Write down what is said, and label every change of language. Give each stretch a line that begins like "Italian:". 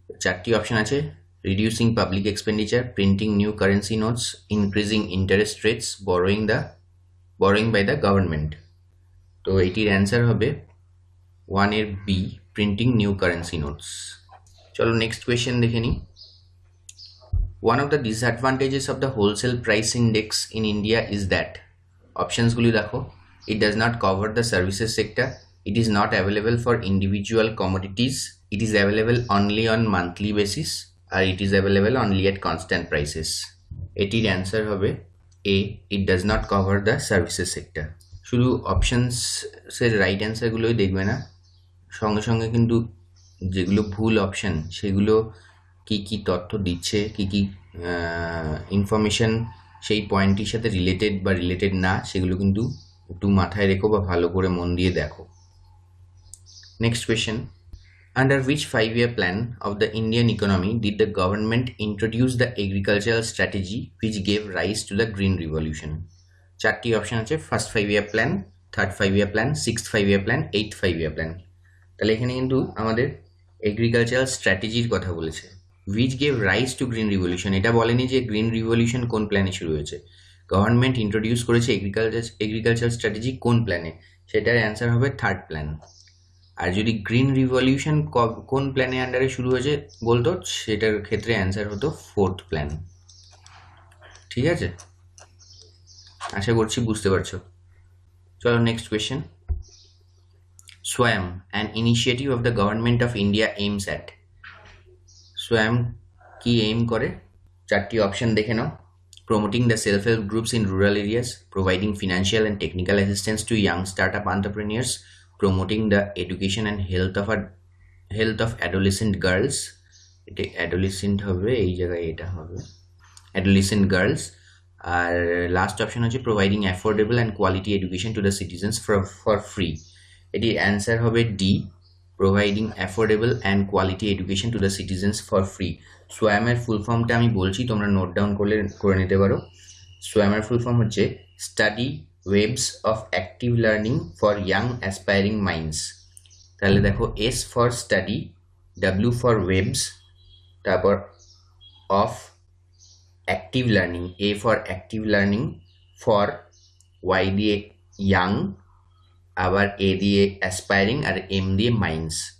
Bangla: চারটি অপশন আছে:
English: Reducing public expenditure, printing new currency notes, increasing interest rates, borrowing by the government.
Bangla: তো এটির answer হবে 1 এর B,
English: Printing new currency notes.
Bangla: চলো নেক্সট কোয়েশ্চেন দেখে নিই।
English: One of the disadvantages of the wholesale price index in India is that.
Bangla: অপশনসগুলি দেখো:
English: It does not cover the services sector, it is not available for individual commodities, it is available only on monthly basis, or it is available only at constant prices.
Bangla: এটির answer হবে এ,
English: it does not cover the services sector.
Bangla: শুধু অপশনসের right অ্যান্সারগুলোই দেখবে না, সঙ্গে সঙ্গে কিন্তু যেগুলো ভুল অপশন সেগুলো কি কি তথ্য দিচ্ছে, কি কি ইনফরমেশন সেই পয়েন্টটির সাথে রিলেটেড বা রিলেটেড না, সেগুলো কিন্তু একটু মাথায় রেখো বা ভালো করে মন দিয়ে দেখো।
English: Next question, under which 5-year plan of the Indian economy did the government introduce the agricultural strategy which gave rise to the green revolution?
Bangla: চারটি অপশন আছে:
English: First 5-year plan, third 5-year plan, sixth 5-year plan, eighth 5-year plan.
Bangla: তাহলে এখানে কিন্তু আমাদের agricultural স্ট্র্যাটেজির কথা বলেছে।
English: which gave rise to green revolution,
Bangla: এটা বলেনি যে গ্রিন রিভলিউশন কোন প্ল্যানে শুরু হয়েছে। গভর্নমেন্ট ইন্ট্রোডিউস করেছে এগ্রিকালচার স্ট্র্যাটেজি কোন প্ল্যানে, সেটার অ্যান্সার হবে থার্ড প্ল্যান। আর যদি গ্রিন রিভলিউশন কোন প্ল্যানের আন্ডারে শুরু হয়েছে বলতো, সেটার ক্ষেত্রে অ্যান্সার হতো ফোর্থ প্ল্যান। ঠিক আছে, আশা করছি বুঝতে পারছো। চলো next question.
English: SWAYAM, an initiative of the government of India, aims at.
Bangla: SWAYAM কি এইম করে? চারটি অপশন দেখে নাও:
English: promoting the self-help groups in rural areas, providing financial and technical assistance to young startup entrepreneurs, promoting the education and health of adolescent girls.
Bangla: এটা adolescent হবে, এই জায়গায় এটা হবে adolescent girls। আর লাস্ট অপশন হচ্ছে
English: providing affordable and quality education to the citizens for free।
Bangla: এটির answer হবে D,
English: providing affordable and quality education to the citizens for free।
Bangla: SWAYAM এর ফুল ফর্মটা আমি বলছি, তোমরা নোট ডাউন করে নিতে পারো।
English: SWAYAM
Bangla: এর ফুল ফর্ম হচ্ছে
English: Study webs of active learning for young aspiring minds.
Bangla: তাহলে দেখো, S for study, W for ওয়েবস, তারপর of active learning, A for active learning, for Y দিয়ে ইয়াং, আবার এ দিয়ে অ্যাসপায়ারিং আর এম দিয়ে মাইন্ডস।